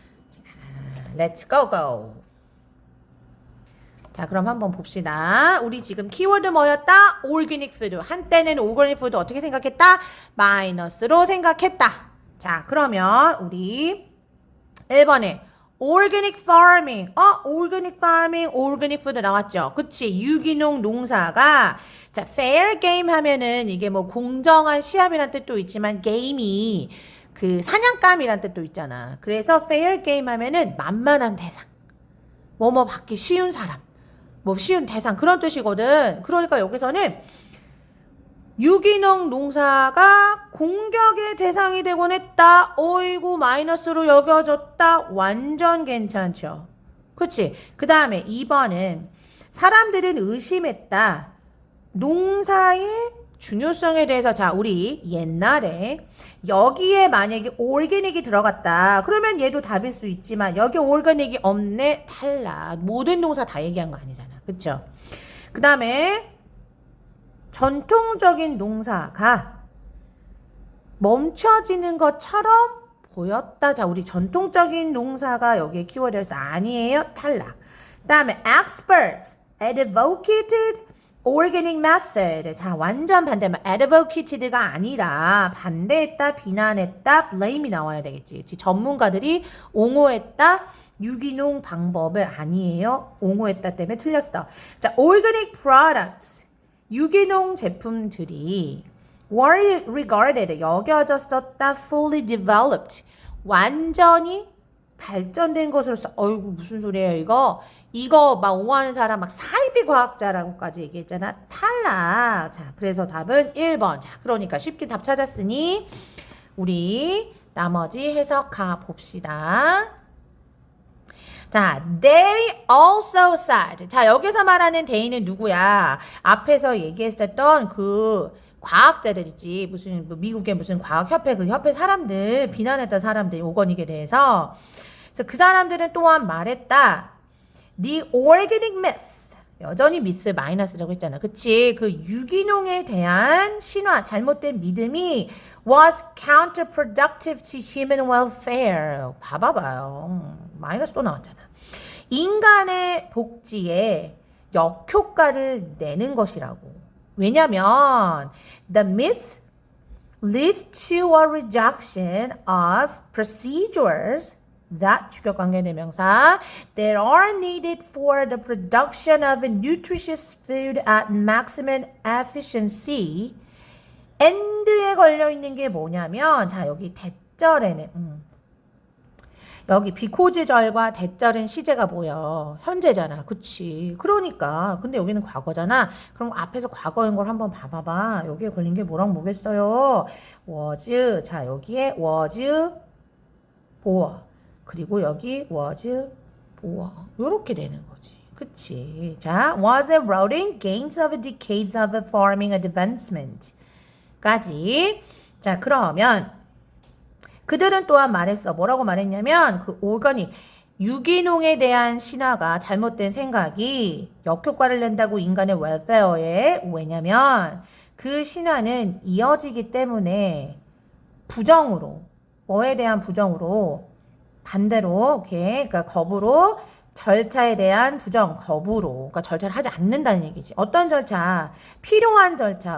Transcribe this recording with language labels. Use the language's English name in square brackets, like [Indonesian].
[Korean] 자, [English] let's go. [Korean] 자, 그럼 한번 봅시다. 우리 지금 키워드 뭐였다? organic food. 한때는 organic food 어떻게 생각했다? 마이너스로 생각했다. 자, 그러면 우리 1번에 organic farming. organic food 나왔죠? 그치? 유기농 농사가 자, fair game 하면은 이게 뭐 공정한 시합이란 뜻도 있지만 게임이 그 사냥감이란 뜻도 있잖아. 그래서 fair game 하면은 만만한 대상. 뭐뭐 받기 쉬운 사람. 뭐 쉬운 대상 그런 뜻이거든. 그러니까 여기서는 유기농 농사가 공격의 대상이 되곤 했다. 어이구 마이너스로 여겨졌다. 완전 괜찮죠. 그치? 그 다음에 2번은 사람들은 의심했다. 농사의 중요성에 대해서 자 우리 옛날에 여기에 만약에 올게닉이 들어갔다. 그러면 얘도 답일 수 있지만 여기 올게닉이 없네. 탈락. 모든 농사 다 얘기한 거 아니잖아. 그쵸? 그 다음에 전통적인 농사가 멈춰지는 것처럼 보였다. 자, 우리 전통적인 농사가 여기에 키워드여서 아니에요. 탈락. [English] 다음에 experts advocated organic method. [Korean] 자, 완전 반대면 advocated가 아니라 반대했다, 비난했다, blame이 나와야 되겠지. 그치? 전문가들이 옹호했다, 유기농 방법을 아니에요. 옹호했다 때문에 틀렸어. 자, organic products. 유기농 제품들이 [English] were regarded. [Korean] 여겨졌었다, [English] fully developed. [Korean] 완전히 발전된 것으로서 어이구 무슨 소리예요 이거 막 옹호하는 사람 막 사이비 과학자라고까지 얘기했잖아. 탈락. 자, 그래서 답은 1번. 자, 그러니까 쉽게 답 찾았으니 우리 나머지 해석 가 봅시다. [English] 자, they also said. [Korean] 자, 여기서 말하는 they는 누구야? 앞에서 얘기했었던 그 과학자들이지. 무슨 미국의 무슨 과학협회 그 협회 사람들 비난했던 사람들 오거닉에 대해서. 그래서 그 사람들은 또한 말했다. [English] The organic myth. [Korean] 여전히 미스 마이너스라고 했잖아. 그치? 그 유기농에 대한 신화, 잘못된 믿음이 [English] was counterproductive to human welfare. [Korean] 봐봐요. 마이너스 또 나왔잖아. 인간의 복지에 역효과를 내는 것이라고. [English] 왜냐면 the myth leads to a rejection of procedures that [Korean] 주격관계대명사 [English] that are needed for the production of a nutritious food at maximum efficiency. [Korean] end에 걸려 있는 게 뭐냐면 자 여기 대절에는 여기 비코즈절과 대절은 시제가 뭐야? 현재잖아. 그치? 그러니까 근데 여기는 과거잖아. 그럼 앞에서 과거인 걸 한번 봐봐봐. 여기에 걸린 게 뭐랑 뭐겠어요? was. 자 여기에 was 보어. 그리고 여기 was 보어. 요렇게 되는 거지. 그치? [English] 자, was eroding gains of decades of farming advancement. [Korean] 까지. 자, 그러면 그들은 또한 말했어. 뭐라고 말했냐면 그 오거닉 유기농에 대한 신화가 잘못된 생각이 역효과를 낸다고 인간의 웰페어에. 왜냐면 그 신화는 이어지기 때문에 부정으로 뭐에 대한 부정으로 반대로 오케이 그러니까 거부로 절차에 대한 부정 거부로 그러니까 절차를 하지 않는다는 얘기지. 어떤 절차? 필요한 절차.